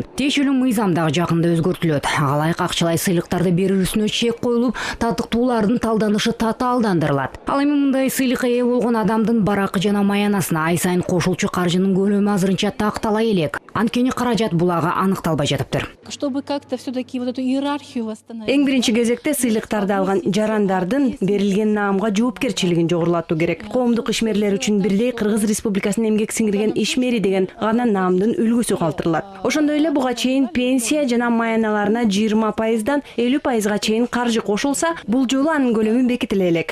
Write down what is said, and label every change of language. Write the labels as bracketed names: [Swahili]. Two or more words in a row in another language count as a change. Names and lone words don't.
[Kyrgyz] Тиешелүү мыйзам дагы жакында өзгөртүлөт. Ылайык акчалай сыйлыктарды берүүсүнө чек коюлуп, татыктуулардын талданышы татаалдандырылат. Ал эми мындай сыйлыкка ээ болгон адамдын баракы жана маянасына ай сайын кошулчу каржынын көлөмү азырынча тактала элек. Анткени каражат булагы аныкталбай жатыптыр. [Russian] Чтобы как-то все-таки вот эту иерархию восстановить. [Kyrgyz] Эң биринчи кезекте сыйлыктарды алган жарандардын берилген наамга жоопкерчилигин жогорулатуу керек. Коомдук ишмерлер үчүн бирдей Кыргыз Республикасынын эмгек сиңирген ишмери деген гана наамдын үлгүсү калтырылат. Ошондой эле буга чейин пенсия жана маяналарына 20%дан 50%га чейин каржы кошулса, бул жолу анын көлөмү бекитиле элек.